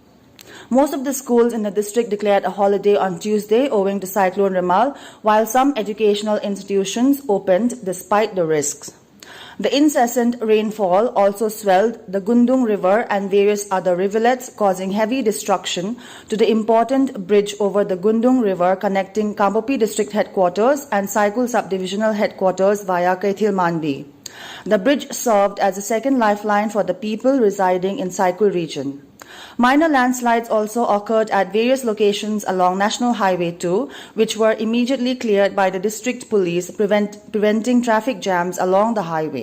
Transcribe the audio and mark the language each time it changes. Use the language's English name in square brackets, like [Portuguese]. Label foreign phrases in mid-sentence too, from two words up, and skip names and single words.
[English] Most of the schools in the district declared a holiday on Tuesday owing to Cyclone Remal, while some educational institutions opened despite the risks. The incessant rainfall also swelled the Gundung River and various other rivulets, causing heavy destruction to the important bridge over the Gundung River connecting Kambupi district headquarters and Saikul subdivisional headquarters via Kaithil Manbi. The bridge served as a second lifeline for the people residing in Saikul region. Minor landslides also occurred at various locations along National Highway 2, which were immediately cleared by the district police, preventing traffic jams along the highway.